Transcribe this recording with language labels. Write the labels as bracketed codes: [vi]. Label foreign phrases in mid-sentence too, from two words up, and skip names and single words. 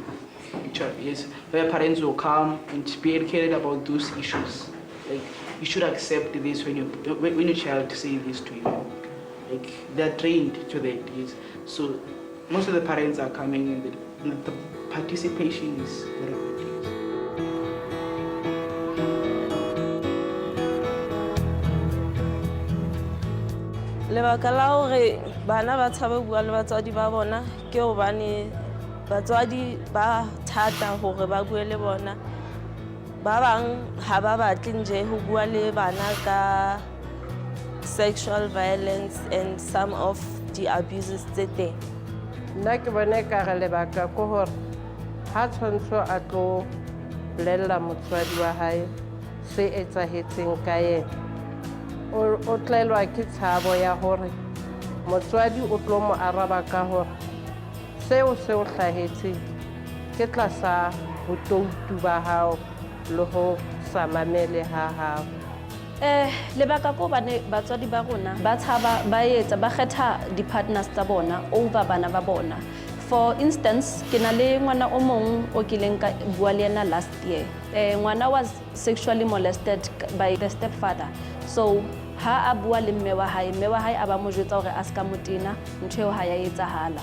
[en] Yes, where parents will come and be educated about those issues. Like, you should accept this when your child says this to you. Like, they're trained to that. Yes. So most of the parents are coming, and the participation is very good. [st] Lebaka la hore bana ba tshabe bua le batswadi ba bona ke hobane batswadi ba thata hore ba bue le bona. Ba bang ha ba batle nje ho bua le bana ka [en] sexual violence and some of the abuses [st] tse teng. Nna ke bona ekare lebaka ke hore ha tshwantsho a tlo bolella motswadi wa hae se etsahetseng ka yena, o tlelwa ke tshabo ya hore motswadi o tlo mo araba ka hore seo se o hlahetseng ke tlasa botoutu ba hao le ho sa mamele ha hao. Lebaka ko bane batswadi ba rona ba tshaba ba etsa ba kgetha di-partners tsa bona over bana ba bona. [en] For instance, [st] ke na le ngwana o mong o kileng ka bua le yena [en] last year. Ngwana was sexually molested by the stepfather. [st] So ha a bua le mme wa hae a ba mo jwetsa hore a ska motena, ntho eo ha ya etsahala.